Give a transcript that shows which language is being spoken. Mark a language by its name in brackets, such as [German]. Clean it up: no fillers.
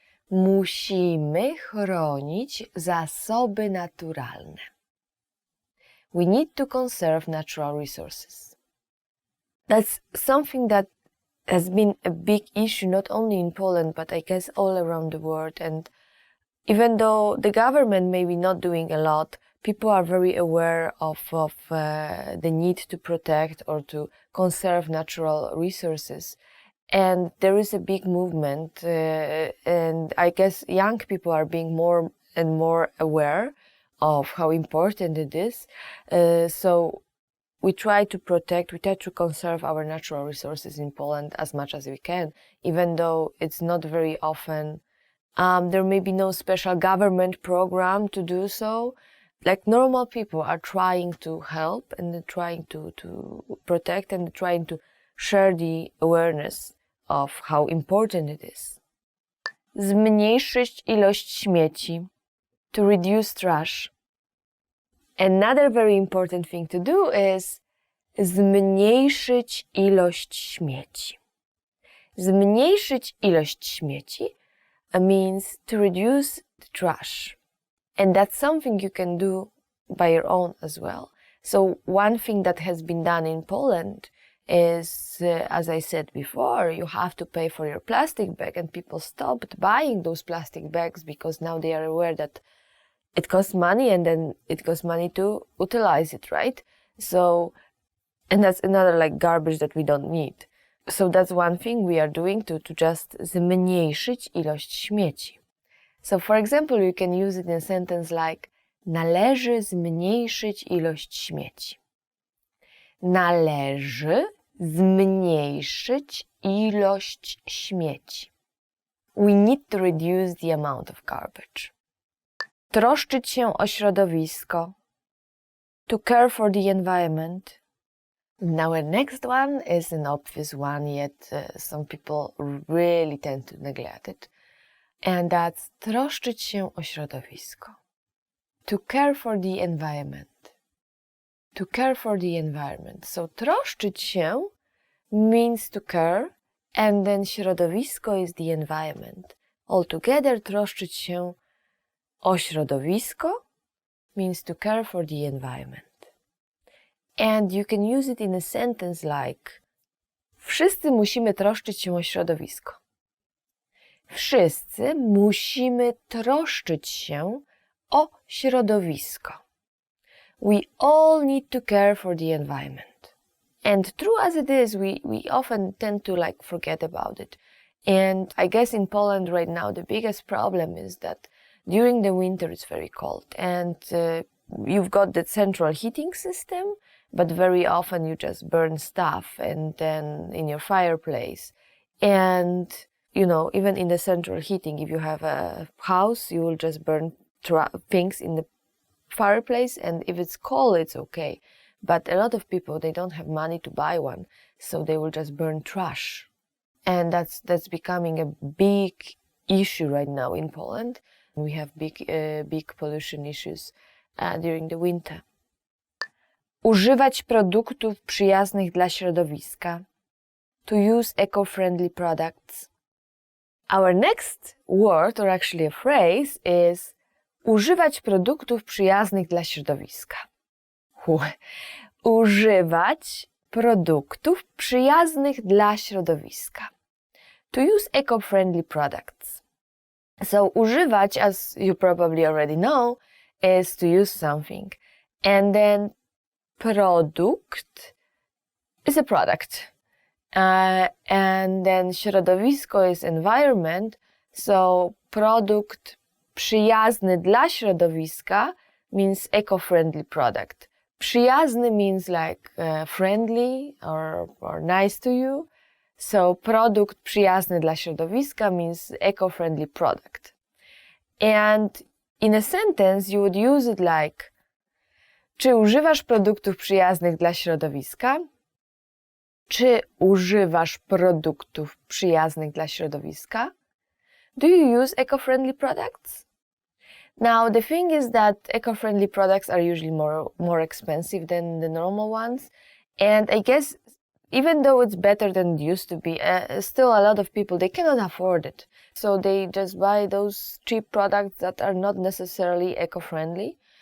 [Polish] Musimy chronić zasoby naturalne. [English] We need to conserve natural resources. That's something that has been a big issue not only in Poland, but I guess all around the world. And even though the government may be not doing a lot, people are very aware of the need to protect or to conserve natural resources. And there is a big movement, and I guess young people are being more and more aware of how important it is. So we try to protect, we try to conserve our natural resources in Poland as much as we can, even though it's not very often. There may be no special government program to do so. Like normal people are trying to help and trying to protect and trying to share the awareness of how important it is. [Polish] Zmniejszyć ilość śmieci, [English] to reduce trash. Another very important thing to do is [Polish] zmniejszyć ilość śmieci. Zmniejszyć ilość śmieci [English] means to reduce the trash. And that's something you can do by your own as well. So one thing that has been done in Poland is, as I said before, you have to pay for your plastic bag, and people stopped buying those plastic bags because now they are aware that it costs money, and then it costs money to utilize it, right? So, and that's another like garbage that we don't need. So that's one thing we are doing to just [Polish] zmniejszyć ilość śmieci. [English] So for example, you can use it in a sentence like [Polish] należy zmniejszyć ilość śmieci. Należy zmniejszyć ilość śmieci. [English] We need to reduce the amount of garbage. [Polish] Troszczyć się o środowisko. [English] To care for the environment. Now our next one is an obvious one, yet some people really tend to neglect it. And that's [Polish] troszczyć się o środowisko. [English] To care for the environment. To care for the environment. So [Polish] troszczyć się [English] means to care, and then środowisko is the environment. Altogether [Polish] troszczyć się o środowisko [English] means to care for the environment. And you can use it in a sentence like [Polish] wszyscy musimy troszczyć się o środowisko. Wszyscy musimy troszczyć się o środowisko. [English] We all need to care for the environment. And true as it is, we often tend to forget about it. And I guess in Poland right now, the biggest problem is that during the winter it's very cold. And you've got the central heating system, but very often you just burn stuff and then in your fireplace. And, even in the central heating, if you have a house, you will just burn things in the fireplace, and if it's cold, it's okay. But a lot of people, they don't have money to buy one, so they will just burn trash. And that's becoming a big issue right now in Poland. We have big pollution issues during the winter. [Polish] Używać produktów przyjaznych dla środowiska. [English] To use eco-friendly products. Our next word, or actually a phrase, is [Polish] używać produktów przyjaznych dla środowiska. Używać produktów przyjaznych dla środowiska. [English] To use eco-friendly products. So używać, as you probably already know, is to use something. And then produkt is a product. And then środowisko is environment. So [Polish] produkt przyjazny dla środowiska [English] means eco-friendly product. Przyjazny means friendly or nice to you. So [Polish] produkt przyjazny dla środowiska [English] means eco-friendly product. And in a sentence you would use it like [Polish] czy używasz produktów przyjaznych dla środowiska? Czy używasz produktów przyjaznych dla środowiska? [English] Do you use eco-friendly products? Now, the thing is that eco-friendly products are usually more expensive than the normal ones. And I guess even though it's better than it used to be, still a lot of people, they cannot afford it. So they just buy those cheap products that are not necessarily eco-friendly.